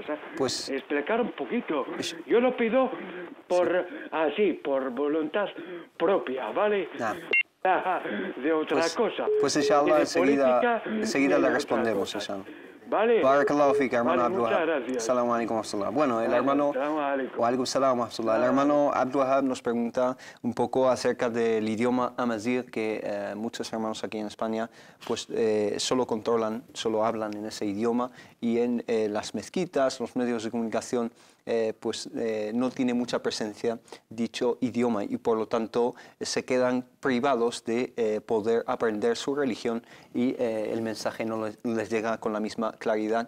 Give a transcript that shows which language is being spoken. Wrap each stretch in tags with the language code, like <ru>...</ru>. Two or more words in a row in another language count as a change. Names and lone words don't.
<es>Explicar un poquito. Yo lo pido por voluntad propia, ¿vale? De otra cosa. Pues inshallah enseguida le respondemos, inshallah. Vale.</es> <ar>بارك الله فيك,</ar> <es>hermano Abdul Muchas Wahab. gracias.</es> <ar>السلام عليكم ورحمة الله.</ar> <es>Bueno, el hermano</es> <ar>وعليكم السلام ورحمة الله.</ar> <es>El hermano Abdul Wahab nos pregunta un poco acerca del idioma amazigh que muchos hermanos aquí en España pues solo hablan en ese idioma y en las mezquitas, los medios de comunicación no tiene mucha presencia dicho idioma y por lo tanto se quedan privados de poder aprender su religión y el mensaje no les llega con la misma claridad.</es>